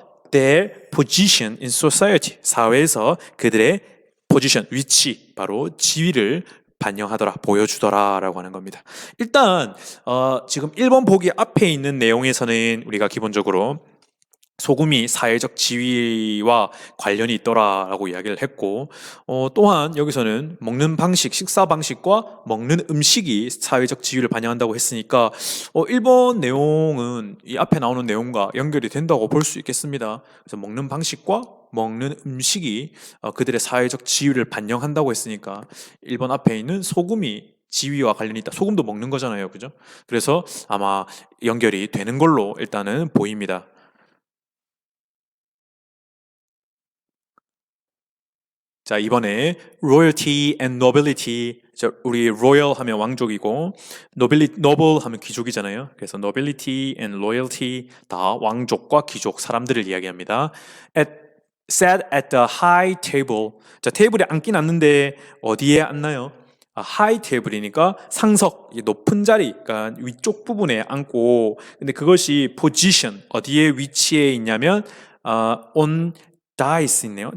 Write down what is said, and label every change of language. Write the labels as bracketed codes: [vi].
[en] their position in society. [ko] 사회에서 그들의 포지션, 위치, 바로 지위를 반영하더라, 보여주더라 라고 하는 겁니다. 일단 지금 1번 보기 앞에 있는 내용에서는 우리가 기본적으로 소금이 사회적 지위와 관련이 있더라라고 이야기를 했고, 또한 여기서는 먹는 방식, 식사 방식과 먹는 음식이 사회적 지위를 반영한다고 했으니까 1번 내용은 이 앞에 나오는 내용과 연결이 된다고 볼 수 있겠습니다. 그래서 먹는 방식과 먹는 음식이 그들의 사회적 지위를 반영한다고 했으니까 1번 앞에 있는 소금이 지위와 관련이 있다. 소금도 먹는 거잖아요, 그죠? 그래서 아마 연결이 되는 걸로 일단은 보입니다. 자, 이번에 [en] royalty and nobility. [ko] 우리 royal 하면 왕족이고 noble 하면 귀족이잖아요. 그래서 nobility and loyalty 다 왕족과 귀족 사람들을 이야기합니다. [en] Sat at the high table. [ko] 자, 테이블에 앉긴 앉는데 어디에 앉나요? 하이 테이블이니까 상석, 높은 자리, 그러니까 위쪽 부분에 앉고, 근데 그것이 position, 어디에 위치해 있냐면 on 다이스 있네요.